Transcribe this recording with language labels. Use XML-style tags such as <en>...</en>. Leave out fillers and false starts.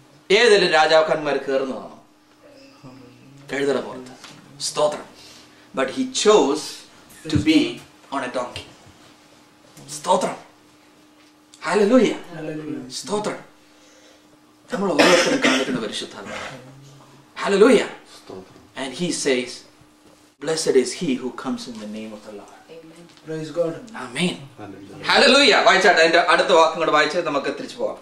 <ml>ഏതെങ്കിലും രാജാക്കന്മാർ കയറുന്നതാണോ? കഴുതയുടെ പുറത്ത്. സ്തോത്രം.</ml> <en>But he chose to be on a donkey. സ്തോത്രം. ഹല്ലേലൂയ. സ്തോത്രം.</en> <ml>നമ്മൾ ഓരോരുത്തരും കാണിക്കുന്ന പരിശുദ്ധാത്മാവ്. Hallelujah.</ml> <en>And he says, blessed is he who comes in the name of the Lord. Praise God. Amen. Hallelujah.</en> <ml>വായിച്ചാട്ടെ. അതിന്റെ അടുത്ത വാക്കും കൂടെ വായിച്ച് നമുക്ക് തിരിച്ചു പോകാം.</ml>